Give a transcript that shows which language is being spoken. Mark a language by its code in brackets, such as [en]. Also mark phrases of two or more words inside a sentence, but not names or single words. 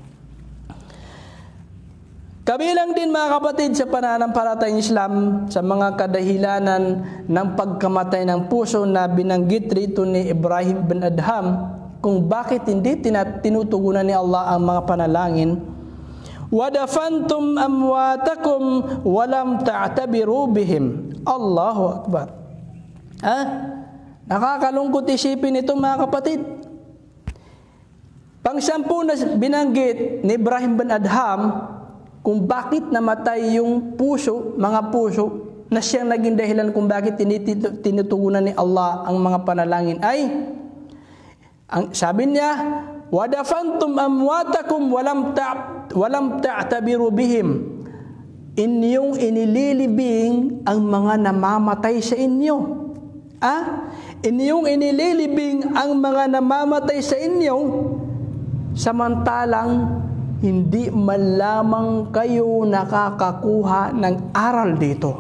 [tl] Kabilang din, mga kapatid, sa pananampalatayang Islam, sa mga kadahilanan ng pagkamatay ng puso na binanggit rito ni Ibrahim bin Adham, kung bakit hindi tinutugunan ni Allah ang mga panalangin. [ar] وَدَفَنْتُمْ أَمْوَاتَكُمْ وَلَمْ تَعْتَبِرُوا بِهِمْ. الله أكبر. [tl] Nakakalungkot isipin ito, mga kapatid. Pang-sampu na binanggit ni Ibrahim bin Adham kung bakit namatay yung puso, mga puso, na siyang naging dahilan kung bakit tinutugunan ni Allah ang mga panalangin ay, sabi niya, [ar] وَدَفَنْتُمْ أَمْوَاتَكُمْ وَلَمْ تَعْتَبِرُوا بِهِمْ. [tl] Inyong inililibing ang mga namamatay sa inyo. Inyong inililibing ang mga namamatay sa inyo, samantalang hindi man lamang kayo nakakakuha ng aral dito.